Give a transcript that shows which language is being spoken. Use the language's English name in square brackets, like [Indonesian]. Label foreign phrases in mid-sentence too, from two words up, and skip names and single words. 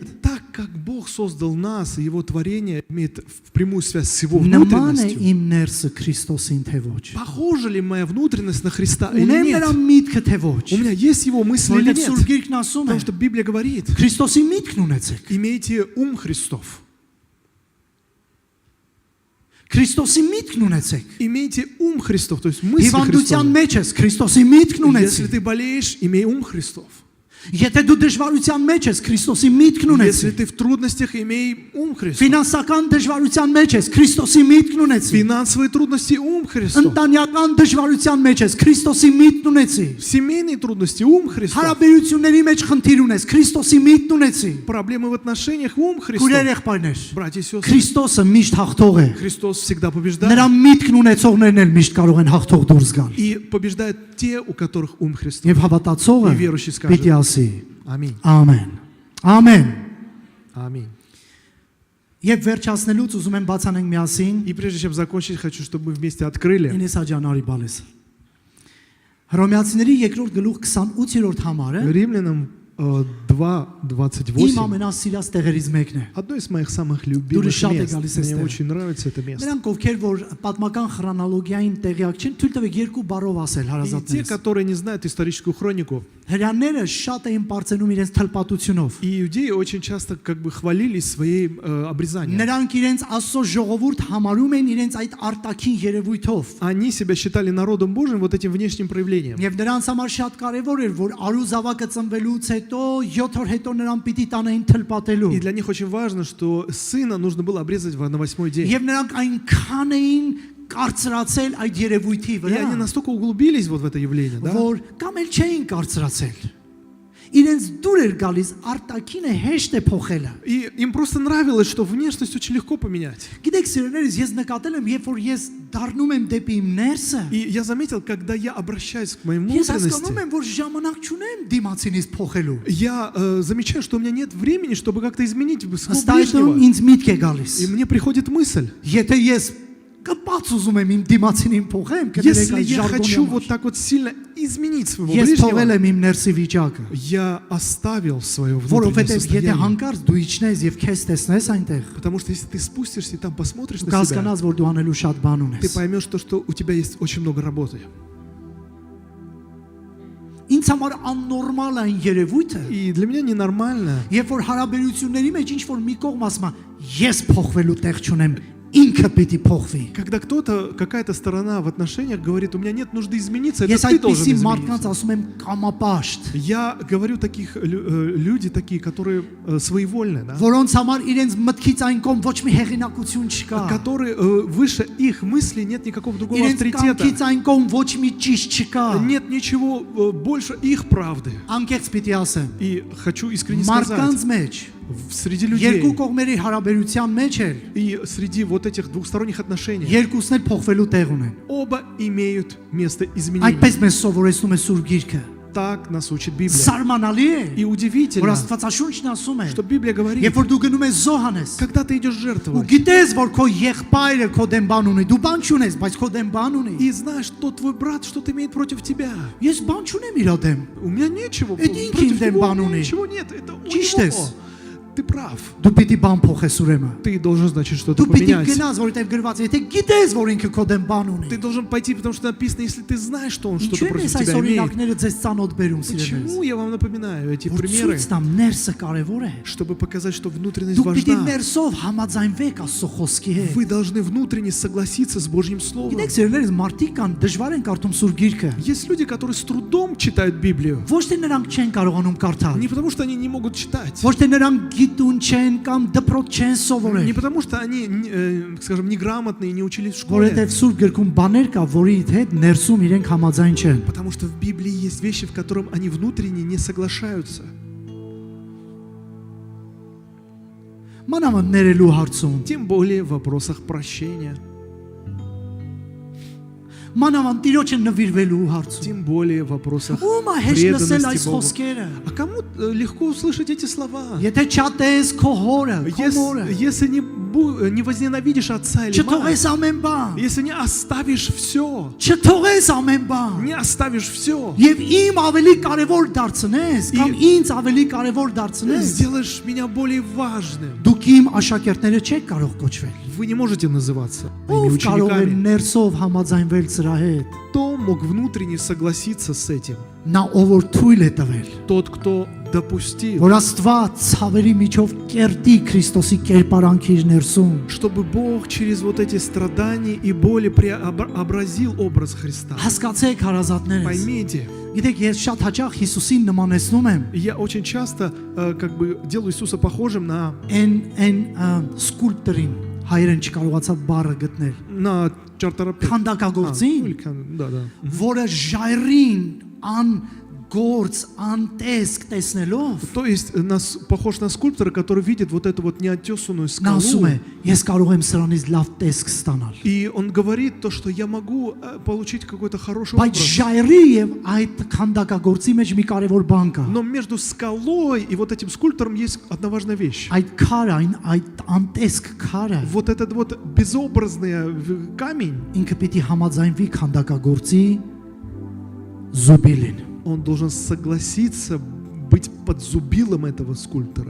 [Russian] Так как Бог создал нас, и Его творение имеет прямую связь с Его [Armenian] Նման է [Russian] внутренностью, [Armenian] իմ ներսը Քրիստոսին թե ոչ։ [Russian] похожа ли моя внутренность на Христа или [Armenian] Ունեմ [Russian] нет? [Armenian] նրա միտքը թե ոչ։ [Russian] У меня есть Его мысли или [Armenian] Որտեղ [Russian] нет? [Armenian] Սուրբ Գիրքն ասում է, [Russian] Потому что Библия говорит, [Armenian] Քրիստոսի միտքն ունեցեք։ [Russian] имейте ум Христов. [Armenian] Քրիստոսի միտքն ունեցեք։ [Russian] Имейте ум Христов, то есть мысли [Armenian] Հիվանդության [Russian] Христовы. [Armenian] մեջ ես Քրիստոսի միտքն [Russian] Если [Armenian] ունեցեք։ [Russian] ты болеешь, имей ум Христов. [Armenian] Եթե դու դժվարության մեջ ես Քրիստոսի միտքն [Russian] Если [Armenian] ունեցեք։ [Russian] ты в трудностях, имей ум Христов. [Armenian] Ֆինանսական դժվարության մեջ ես Քրիստոսի միտքն ունեցի։ [Russian] Финансовые трудности, ум Христов. [Armenian] Ընտանեկան դժվարության մեջ ես Քրիստոսի միտքն ունեցի։ [Russian] Семейные трудности, ум Христов. [Armenian] Հարաբերությունների մեջ խնդիր ունես Քրիստոսի միտքն ունեցի։ [Russian] Проблемы в отношениях, ум Христов. [Armenian] Քուրեր եղբայրներ, [Russian] Братья и сестры, [Armenian] Քրիստոսը միշտ հաղթող է։ [Russian] Христос всегда побеждает. [Armenian] Նրա միտքն ունեցողներն էլ միշտ կարող են հաղթող դուրս գալ։ [Russian] И побеждает те, у которых ум Христов. [Armenian] Եվ հավատացողը [Russian] И верующий скажет. [Armenian] պիտի ասի. [Russian] Аминь. [Armenian] Ամեն։ Ամեն։ [Russian] Аминь. [Armenian] Եվ վերջացնելուց ուզում եմ բացանենք միասին [Russian] И прежде чем закончить, хочу, чтобы мы вместе открыли [Armenian] Ինեսա ջանարի բալես։ Հռոմեացիների 2-րդ գլուխ 28-րդ համարը [Russian] Римлянам [Armenian] իմ [Russian] 2:28. [Armenian] ամենասիրած տեղերից մեկն է։ [Russian] Одно из моих самых [Armenian] Դուրս [Russian] любимых [Armenian] շատ է [Russian] мест. [Armenian] գալիս [Russian] Мне [Armenian] այստեղ։ [Russian] очень нравится это место. [Armenian] Նրանք ովքեր որ պատմական քրոնոլոգիային տեղյակ չեն, թույլ տվեք երկու բառով ասել [Russian] И те, [Armenian] հարազատներս։ [Russian] которые не знают историческую хронику, [Armenian] Հрյանները շատ էին բարձենում իրենց թլպատությունով։ [Russian] и иудеи очень часто как бы хвалились своей обрезанием. [Armenian] Նրանք իրենց Աստծո ժողովուրդ համարում են իրենց այդ արտաքին երևույթով։ [Russian] Они себя считали народом Божьим вот этим внешним проявлением. [Armenian] Եվ նրանց համար շատ կարևոր էր, որ արու զավակը ծնվելուց հետո 7 օր հետո նրան պիտի տանային թլպատելու։ [Russian] И для них очень важно, что сына нужно было обрезать на 8-й день. [Armenian] Եվ նրանք այնքան էին կարծրացել այդ երևույթի [Russian] И [Armenian] վրա, [Russian] они настолько углубились вот в это явление, да? [Armenian] որ կամ էլ չէին կարծրացել։ Իրենց դուր էր գալիս արտաքինը հեշտ է փոխելը։ [Russian] И им просто нравилось, что внешность очень легко поменять. [Armenian] Գիտեք, սիրելիներս, ես նկատել եմ, երբ որ ես դառնում եմ դեպի իմ ներսը, [Russian] И я заметил, когда я обращаюсь к моей [Armenian] ես հասկանում [Russian] внутренности, [Armenian] եմ, որ ժամանակ չունեմ դիմացինից փոխելու։ [Russian] я замечаю, что у меня нет времени, чтобы как-то изменить своего [Armenian] Ըստ այդմ [Russian] ближнего. [Armenian] ինձ միտք է գալիս։ [Russian] И мне приходит мысль, [Armenian] Եթե ես կպած ուզում եմ իմ դիմացինին փոխեմ, կներեք [Russian] если [Armenian] այդ [Russian] я хочу [Armenian] ժարգոնի [Russian] вот [Armenian] համար։ [Russian] так вот сильно изменить своего [Armenian] Ես թողել [Russian] ближнего, [Armenian] եմ իմ ներսի վիճակը, [Russian] я оставил свое внутреннее [Armenian] որովհետև եթե [Russian] состояние. [Armenian] հանկարծ դու իջնես եւ քեզ տեսնես այնտեղ, [Russian] Потому что если ты спустишься и там посмотришь на себя, [Armenian] կհասկանաս, որ դու անելու շատ բան [Russian] ты [Armenian] ունես։ [Russian] поймешь то, что у тебя есть очень много работы. [Armenian] Ինձ համար աննորմալ է այն երևույթը, [Russian] И для меня ненормально, [Armenian] երբ որ հարաբերությունների մեջ ինչ որ մի կողմ ասում է, ես փոխվելու տեղ չունեմ, ինքը պիտի փոխվի։ [Russian] Когда кто-то, какая-то сторона в отношениях говорит, у меня нет нужды измениться, это [Armenian] Ես [Russian] ты должен [Armenian] այդպիսի մարդկանց [Russian] измениться. [Armenian] ասում եմ կամապաշտ, [Russian] Я говорю таких люди такие, которые своевольны, да? [Armenian] որոնց համար իրենց мտքից այն կողմ ոչ մի հեղինակություն չկա։ [Russian] Которые выше их мыслей нет никакого другого [Armenian] Իրենց [Russian] авторитета. [Armenian] կամքից այն կողմ ոչ մի ճիշտ չկա։ [Russian] Нет ничего больше их правды. [Armenian] Անկեղծ պիտի ասեմ, [Russian] И хочу искренне сказать, [Armenian] մարդկանց մեջ [Russian] среди [Armenian] երկու [Russian] людей [Armenian] կողմերի հարաբերության մեջ էլ [Russian] и среди вот этих двухсторонних отношений [Armenian] երկուսն էլ փոխվելու տեղ ունեն։ [Russian] оба имеют место изменения. [Armenian] Այդպես մեզ սովորեցնում է Սուրբ Գիրքը։ [Russian] Так нас учит Библия. [Armenian] Սարմանալի է, [Russian] И [Armenian] որ [Russian] удивительно, [Armenian] Աստվածաշունչն ասում է, [Russian] что Библия говорит, [Armenian] երբ որ դու գնում ես զոհանես, [Russian] когда ты идешь [Armenian] ու [Russian] жертвовать, [Armenian] գիտես, որ քո եղբայրը քո դեմ բան ունի, դու բան չունես, բայց քո դեմ бан ունի։ [Russian] и знаешь, что твой брат что-то имеет против тебя. [Armenian] Ես բան չունեմ իր դեմ։ [Russian] У меня нечего Это против [Armenian] ինքին դեմ [Russian] него, [Armenian] բան [Russian] у меня [Armenian] ունի։ [Russian] ничего нет. Это у [Armenian] Ճիշտ ես։ [Russian] него. Ты прав. [Armenian] Դու պիտի բան փոխես ուրեմն։ [Russian] Ты должен, значит, что-то [Armenian] Դու պիտի [Russian] поменять. [Armenian] գնաս, որովհետև գրված է, եթե գիտես, որ ինքը քո դեմ բան ունի։ [Russian] Ты должен пойти, потому что написано, если ты знаешь, что он что-то [Armenian] Ինչու՞ [Russian] против [Armenian] ես այս [Russian] тебя имеет. [Armenian] օրինակները ձեզ ծանոթ բերում սիրելիս։ [Russian] Почему я вам напоминаю эти [Armenian] Որ [Russian] примеры? [Armenian] ցույց տամ ներսը կարևոր է։ [Russian] Чтобы показать, что внутренность [Armenian] Դու պիտի [Russian] важна. [Armenian] ներսով համաձայնվեք Աստծո խոսքի հետ։ [Russian] Вы должны внутренне согласиться с Божьим Словом. [Armenian] Գիտեք, սիրելիս, մարդիկ կան դժվար են կարդում Սուրբ Գիրքը։ [Russian] Есть люди, которые с трудом читают Библию. [Armenian] Ոչ թե նրանք չեն կարողանում կարդալ, [Russian] Не потому, что они не могут читать. [Armenian] ոչ թե նրանք գիտուն չեն կամ դպրոց չեն [Russian] Не [Armenian] սովորել, [Russian] потому, что они, скажем, неграмотные и не учились в школе. [Armenian] որովհետև Սուրբ Գրքում բաներ կա, որի հետ ներսում իրենք համաձայն չեն։ [Russian] Потому что в Библии есть вещи, в которых они внутренне не соглашаются. [Armenian] Մանավանդ ներելու հարցում, [Russian] Тем более в вопросах прощения. [Armenian] մանավանդ Տիրոջը նվիրվելու հարցում։ [Russian] Тем более в вопросах [Armenian] Ո՞ւմ է հեշտ լսել այս [Russian] преданности Богу. [Armenian] խոսքերը։ [Russian] А кому легко услышать эти слова? [Armenian] Եթե չատես քո հորը, քո մորը, [Russian] Если не возненавидишь отца или мать, [Armenian] չթողես ամեն բան, [Russian] если не оставишь все, [Armenian] չթողես ամեն բան, [Russian] не оставишь все, [Armenian] եւ իմ ավելի կարևոր դարձնես, կամ ինձ ավելի կարևոր դարձնես, [Russian] сделаешь меня более важным, [Armenian] դուք իմ աշակերտները չեք կարող կոչվել։ [Russian] вы не можете называться моими [Armenian] Ով կարող է [Russian] учениками. [Armenian] ներսով համաձայնվել սրա հետ։ [Russian] Кто мог внутренне согласиться с этим? [Armenian] Նա ով որ թույլ է տվել, [Russian] Тот, кто допустил, [Armenian] որ Աստված ցավերի միջով կերտի Քրիստոսի կերպարանքի իր ներսում։ [Russian] чтобы Бог через вот эти страдания и боли преобразил образ Христа. [Armenian] Հասկացեք հարազատներս։ [Russian] Поймите, [Armenian] Գիտեք, ես շատ հաճախ Հիսուսին նմանեցնում եմ [Russian] я очень часто как бы делаю Иисуса похожим на [Armenian] սկուլպտորին, հայերեն չկարողացավ բառը գտնել։ [Russian] чартерапевта. [Armenian] Քանդակագործին, [Russian] Да, да. [Armenian] որը ժայռին գործ անտեսք տեսնելով [Russian] То есть похож на скульптора, который видит вот эту вот неотесанную [Armenian] նա ասում [Russian] скалу. [Armenian] է ես կարող եմ սրանից լավ տեսք ստանալ [Russian] И он говорит то, что я могу получить какой-то хороший [Armenian] բայց [Russian] образ. [Armenian] ժայռի եւ այդ քանդակագործի մեջ մի կարևոր բան կա [Russian] Но между скалой и вот этим скульптором есть одна важная вещь. [Armenian] այդ քարը այդ անտեսք քարը [Russian] Вот этот вот безобразный камень, [Armenian] ինքը պիտի համաձայնվի քանդակագործի զուբիլին [Russian] он должен согласиться быть под зубилом этого скульптора.